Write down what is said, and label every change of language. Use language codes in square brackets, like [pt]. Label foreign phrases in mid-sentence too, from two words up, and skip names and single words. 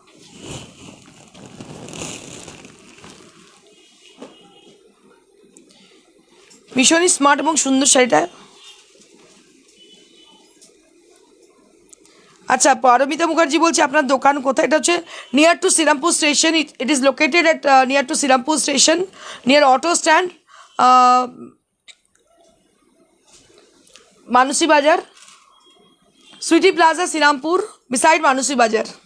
[bn] ভীষণই স্মার্ট এবং সুন্দর শাড়িটা। আচ্ছা, পারমিতা মুখার্জি বলছে আপনার দোকান কোথায়? এটা হচ্ছে [en] near to [bn] শ্রীরামপুর স্টেশন, [en] it is located at near to Shrirampur station, near auto stand, Manusi Bazar, Sweety Plaza Shrirampur, beside Manusi Bazar.